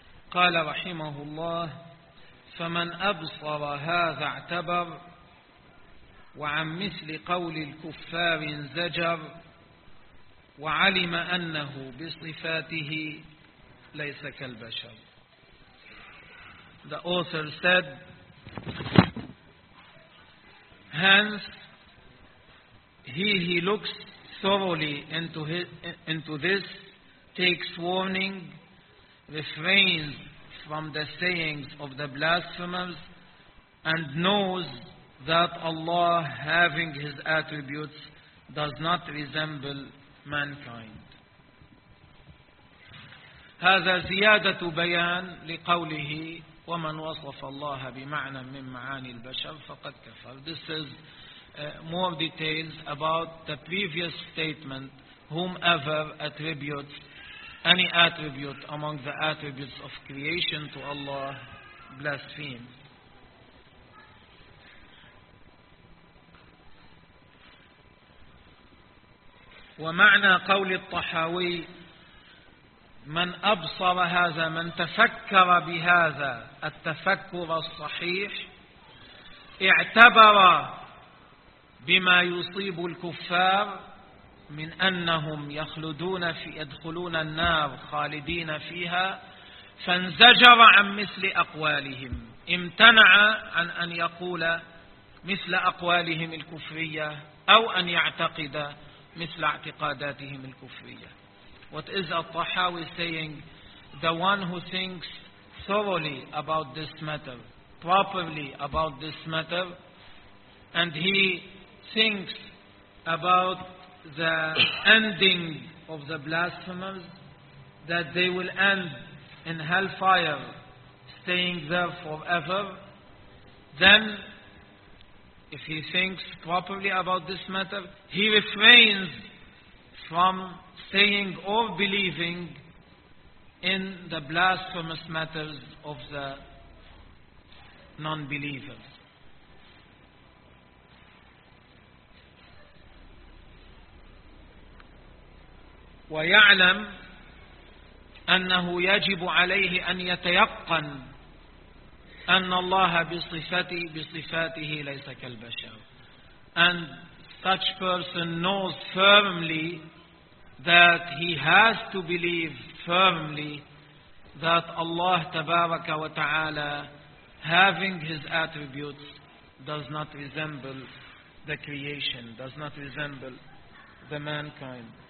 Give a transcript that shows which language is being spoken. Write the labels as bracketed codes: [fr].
[ar] قال رحمه الله: فمن أبصر هذا اعتبر، وعن مثل قول الكفار انزجر، وعلم أنه بصفاته ليس كالبشر. [en] The author said, hence he looks thoroughly into this, takes warning, refrains from the sayings of the blasphemers, and knows that Allah, having his attributes, does not resemble mankind. [ar] هذا زيادة بيان لقوله ومن وصف الله بمعنى من معاني البشر فقد كفر. [en] This is more details about the previous statement, whomever attributes any attribute among the attributes of creation to Allah blasphemes. [ar] ومعنى قول الطحاوي من أبصر هذا، من تفكر بهذا التفكر الصحيح، اعتبر بما يصيب الكفار من أنهم يدخلون النار خالدين فيها، فانزجر عن مثل أقوالهم، امتنع عن أن يقول مثل أقوالهم الكفرية أو أن يعتقد مثل اعتقاداتهم الكفرية. [en] What is al-Tahawi saying? The one who thinks thoroughly about this matter, properly about this matter, and he thinks about the ending of the blasphemers, that they will end in hellfire, staying there forever. Then, if he thinks properly about this matter, he refrains from saying or believing in the blasphemous matters of the non-believers. [ar] ويعلم أنه يجب عليه أن يتيقن أن الله بصفاته ليس كالبشر. [en] And such person knows firmly that he has to believe firmly that Allah [ar] Tabaraka wa Ta'ala, [en] having his attributes, does not resemble the creation, does not resemble the mankind.